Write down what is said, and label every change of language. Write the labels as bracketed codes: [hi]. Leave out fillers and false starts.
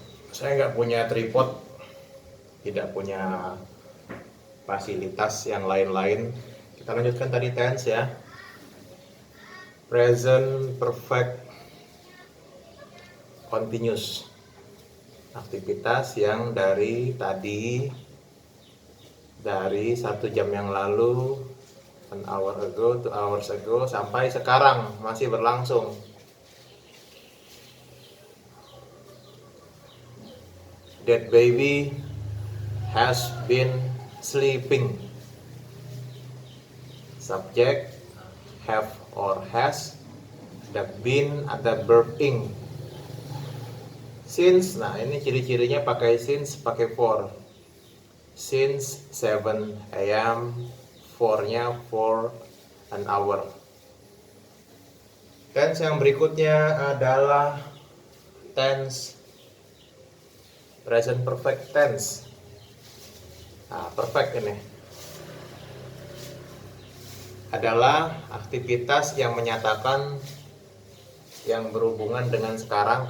[id] Saya nggak punya tripod, tidak punya fasilitas yang lain-lain. Kita lanjutkan tadi tense ya. [en] Present perfect continuous. [id] Aktivitas yang dari tadi, dari 1 jam yang lalu, [en] an hour ago, 2 hours ago, [id] sampai sekarang masih berlangsung. [en] That baby has been sleeping. Subject have or has, [id] ada been, ada [en] verb ing. [id] Since, nah ini ciri-cirinya pakai since, pakai for. [en] Since 7 AM, for-nya for an hour. [id] Tense yang berikutnya adalah tense present perfect tense. Nah, perfect ini adalah aktivitas yang menyatakan yang berhubungan dengan sekarang.